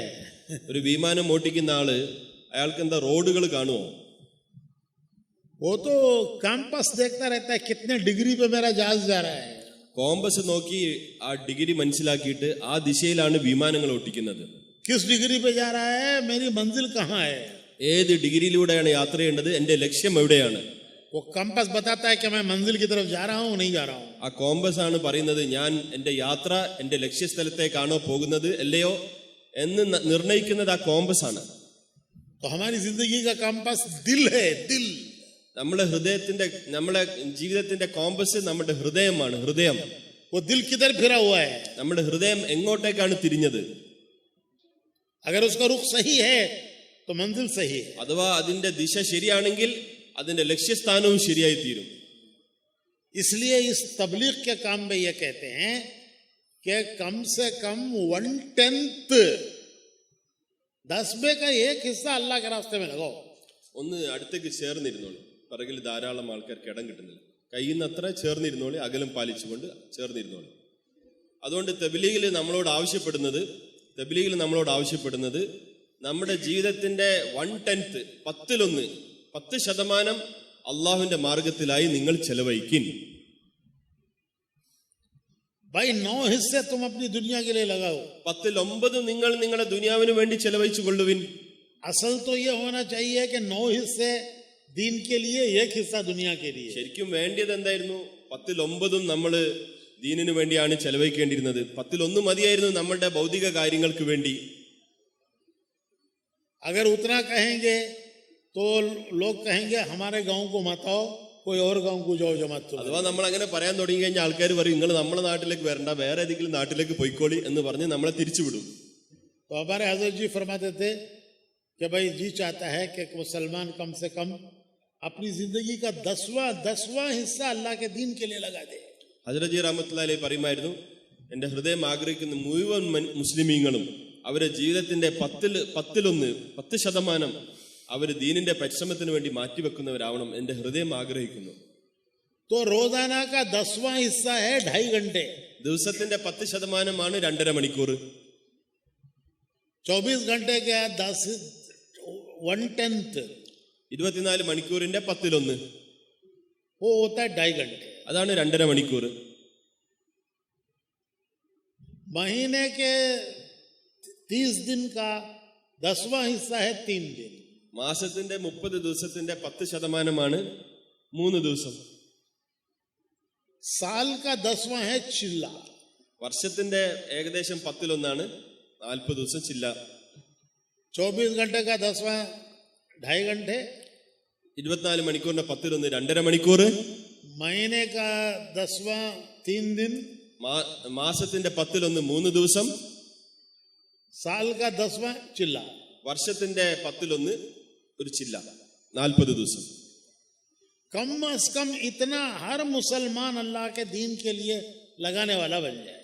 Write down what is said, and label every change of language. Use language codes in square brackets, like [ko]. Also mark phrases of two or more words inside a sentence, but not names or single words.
[ml] ഒരു വിമാനം ഓടിക്കുന്ന ആള് അയാൾക്ക് എന്താ റോഡുകൾ കാണുമോ? [hi] वो तो कैंपस देखता रहता है कितने डिग्री पे मेरा जहाज जा रहा है. [ml] കോമ്പസ് നോക്കി ആ ഡിഗ്രി മനസ്സിലാക്കിയിട്ട് ആ ദിശയിലാണ് വിമാനങ്ങൾ ഓടിക്കുന്നത്. [hi] किस डिग्री पे जा रहा है, मेरी मंजिल कहाँ है? [ml] ഏത് ഡിഗ്രിയിലൂടെയാണ് യാത്ര ചെയ്യേണ്ടത്, എന്റെ ലക്ഷ്യം എവിടെയാണ്? [hi] वो कंपास बताता है कि मैं मंजिल की तरफ जा रहा हूँ नहीं जा रहा हूँ. [ml] ആ കോമ്പസ് ആണ് പറയുന്നത് ഞാൻ എന്റെ യാത്ര എന്റെ ലക്ഷ്യസ്ഥലത്തേക്കാണോ പോകുന്നത് അല്ലയോ എന്ന് നിർണയിക്കുന്നത് ആ കോമ്പസ് ആണ്. [hi] तो हमारी जिंदगी का कंपास दिल है, दिल. [ml] നമ്മുടെ ജീവിതത്തിന്റെ കോമ്പസ് നമ്മുടെ ഹൃദയമാണ്. ഹൃദയം. [hi] वो दिल किधर फिरा हुआ है? [ml] നമ്മുടെ ഹൃദയം എങ്ങോട്ടേക്കാണ് തിരിഞ്ഞത്? [hi] अगर उसका रुख सही है तो मंजिल सही है. [ml] അഥവാ അതിന്റെ ദിശ ശരിയാണെങ്കിൽ അതിന്റെ ലക്ഷ്യസ്ഥാനവും ശരിയായി തീരും. [hi] इसलिए इस तबलीग के काम में ये कहते हैं कि कम से कम 1/10 10 का एक हिस्सा अल्लाह के रास्ते में लगाओ. [ml] ഒന്ന് അടുത്തേക്ക് ചേർന്നിരുന്നോളൂ. പിറകിൽ ധാരാളം ആൾക്കാർക്ക് ഇടം കിട്ടുന്നില്ല. കഴിയുന്നത്ര ചേർന്നിരുന്നോളി, അകലം പാലിച്ചുകൊണ്ട് ചേർന്നിരുന്നോളി. അതുകൊണ്ട് തബ്ലീഗിൽ നമ്മളോട് ആവശ്യപ്പെടുന്നത് നമ്മുടെ ജീവിതത്തിന്റെ 1/10 10% അള്ളാഹുവിന്റെ മാർഗത്തിലായി നിങ്ങൾ ചെലവഴിക്കിൻ. [hi] भाई 9 हिस्से तुम अपनी दुनिया के लिए लगाओ. [ml] 10/9 നിങ്ങൾ നിങ്ങളുടെ ദുനിയാവിന് വേണ്ടി ചെലവഴിച്ചു കൊള്ളുവിൻ. [hi] असल तो ये होना चाहिए कि 9 हिस्से दीन के लिए, 1 हिस्सा दुनिया के लिए. [ml] ശരിക്കും വേണ്ടിയത് എന്തായിരുന്നു? 10/9 നമ്മള് ദീനിനു വേണ്ടിയാണ് ചെലവഴിക്കേണ്ടിയിരുന്നത്. 10/1 മതിയായിരുന്നു നമ്മുടെ ഭൗതിക കാര്യങ്ങൾക്ക് വേണ്ടി. [hi] अगर उतना कहेंगे तो लोग कहेंगे हमारे गांव को मत आओ, कोई और गांव को जाओ जमात. [ml] അഥവാ നമ്മൾ അങ്ങനെ പറയാൻ തുടങ്ങി കഴിഞ്ഞാൽ ആൾക്കാർ പറയും നിങ്ങൾ നമ്മുടെ നാട്ടിലേക്ക് വരണ്ട, വേറെ ഏതെങ്കിലും നാട്ടിലേക്ക് പോയിക്കോളി എന്ന് പറഞ്ഞ് നമ്മളെ തിരിച്ചുവിടും. [hi] तो हमारे हजरत जी फरमाते थे कि भाई जी चाहता है कि मुसलमान कम से कम अपनी जिंदगी का 10वां हिस्सा अल्लाह के दीन के लिए लगा दे. [ml] ഹസ്രത്ത് ജി [ar] رحمة الله عليه [ml] പറയുമായിരുന്നു, എന്റെ ഹൃദയം ആഗ്രഹിക്കുന്ന മുഴുവൻ മുസ്ലിമീങ്ങളും അവരുടെ ജീവിതത്തിന്റെ 10% അവര് ദീനിന്റെ പരിശ്രമത്തിന് വേണ്ടി മാറ്റിവെക്കുന്നവരാവണം എന്റെ ഹൃദയം ആഗ്രഹിക്കുന്നു. [hi] तो रोजाना का 10वां हिस्सा है 2.5 घंटे. [ml] ദിവസത്തിന്റെ 10% 2.5 മണിക്കൂർ. [hi] 24 घंटे के 1/10 [ml] 24 മണിക്കൂറിന്റെ 10/1 [hi] वो होता है 2.5 घंटे. [ml] അതാണ് 2.5 മണിക്കൂർ. [hi] महीने के 30 दिन का 10वां हिस्सा है 3 दिन. [ml] മാസത്തിന്റെ 30 ദിവസത്തിന്റെ 10% 3 ദിവസം. [hi] साल का 10वां है चिल्ला. [ml] വർഷത്തിന്റെ ഏകദേശം 10/1 40 ദിവസം ചില്ല. [hi] 24 घंटे का 10वां 2.5 घंटे. [ml] 24 മണിക്കൂറിന്റെ 10/1 2.5 മണിക്കൂർ. [hi] महीने का 10वां 3 दिन. [ml] മാസത്തിന്റെ 10/1 3 ദിവസം. [hi] साल का 10वां चिल्ला. [ml] വർഷത്തിന്റെ 10/1 ഒരു ചില്ല 40 ദിവസം. [hi] कम से कम इतना हर मुसलमान अल्लाह के दीन के लिए लगाने वाला बन जाए.